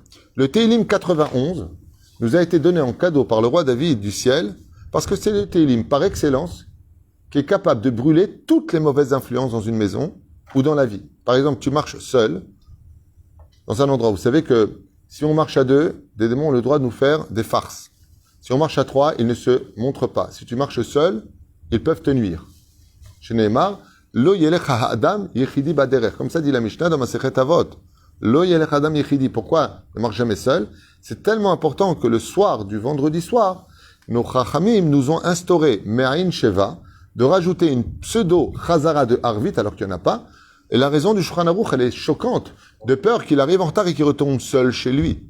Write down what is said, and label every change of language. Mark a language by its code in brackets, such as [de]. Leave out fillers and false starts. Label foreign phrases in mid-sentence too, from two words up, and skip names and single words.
[fr] Le Teilim 91 nous a été donné en cadeau par le roi David du ciel, parce que c'est le Teilim par excellence qui est capable de brûler toutes les mauvaises influences dans une maison ou dans la vie. Par exemple, tu marches seul dans un endroit. Vous savez que si on marche à deux, des démons ont le droit de nous faire des farces. Si on marche à trois, ils ne se montrent pas. Si tu marches seul, ils peuvent te nuire. Chez Neymar, [he] לא ילך האדם יחידי בדרך. [fr] Comme ça dit la Mishnah dans Masechet Avot. [he] לא ילך האדם יחידי. [fr] Pourquoi ne marche jamais seul? C'est tellement important que le soir du vendredi soir, nos chachamim nous ont instauré [he] מעין שבע, [fr] de rajouter une pseudo-chazara de Harvit alors qu'il n'y en a pas. Et la raison du Shulchan Aruch, elle est choquante, de peur qu'il arrive en retard et qu'il retourne seul chez lui.